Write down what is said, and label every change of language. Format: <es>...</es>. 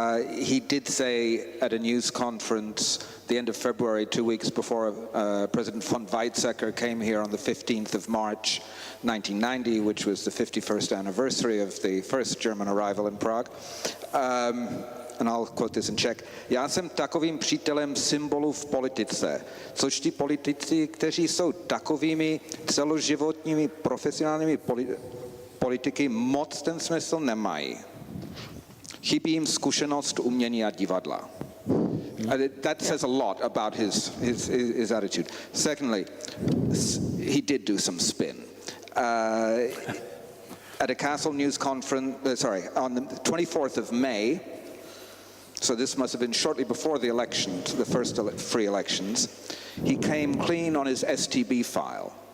<en>He did say at a news conference the end of February, 2 weeks before President von Weizsäcker came here on the 15th of March 1990, which was the 51st anniversary of the first German arrival in Prague. And I'll quote this in Czech.</en> <cs>Já jsem takovým přítelem symbolů v politice, což ti politici, kteří jsou takovými celoživotními profesionálními politiky, moc ten smysl nemají. Chybí jim zkušenost, umění a divadla.</cs> <en>That says a lot about his attitude. Secondly, he did do some spin. At a Castle news conference, on the 24th of May, so this must have been shortly before the elections, the first free elections, he came clean on his STB file.</en>